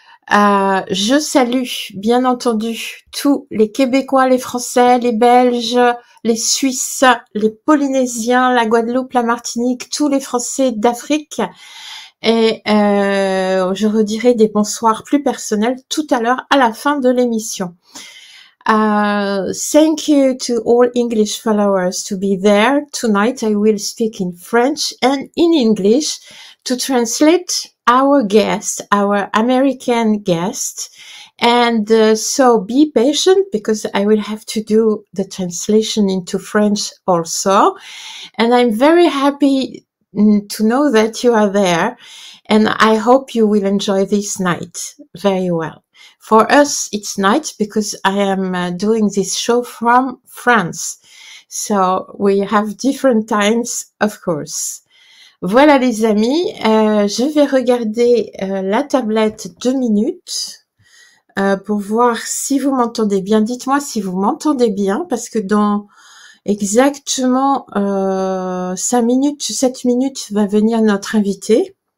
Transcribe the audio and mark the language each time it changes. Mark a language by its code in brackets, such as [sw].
[fr] Je salue, bien entendu, tous les Québécois, les Français, les Belges, les Suisses, les Polynésiens, la Guadeloupe, la Martinique, tous les Français d'Afrique. Et je redirai des bonsoirs plus personnels tout à l'heure à la fin de l'émission. [en] Thank you to all English followers to be there. Tonight I will speak in French and in English to translate our guest, our American guest. And so be patient because I will have to do the translation into French also. And I'm very happy to know that you are there. And I hope you will enjoy this night very well. For us, it's night because I am doing this show from France. So we have different times, of course. [fr] Voilà les amis, je vais regarder la tablette 2 minutes pour voir si vous m'entendez bien. Dites-moi si vous m'entendez bien parce que dans exactement 5 minutes, 7 minutes va venir notre invité.